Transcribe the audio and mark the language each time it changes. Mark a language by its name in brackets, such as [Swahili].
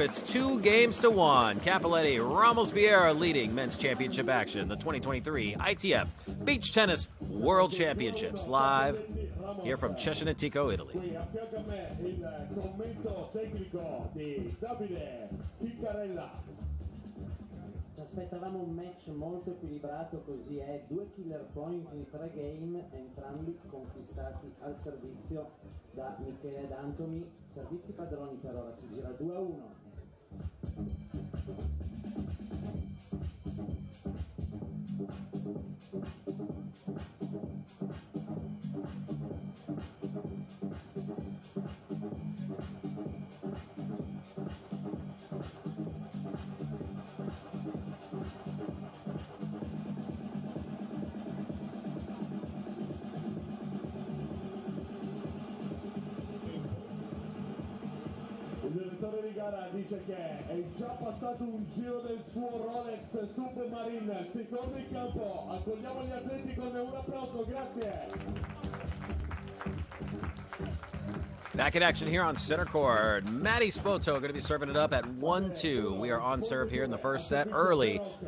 [English] It's 2-1. Capoletti, Ramos Vieira leading men's championship action. The 2023 ITF Beach Tennis World Championships live here from Cesenatico, Italy. [Italian] Ci aspettavamo un match molto equilibrato, così è. 2 killer point in 3 game, entrambi conquistati al servizio da Michele ed Antimi. Servizi padroni per ora, si gira 2-1. Il direttore di gara dice che è già passato un giro del suo Rolex Submarine. Si torna in campo, accogliamo gli atleti con un applauso, grazie. [English] Back in action here on center court. Matty Spoto going to be serving it up at 1-2. We are on serve here in the first set early.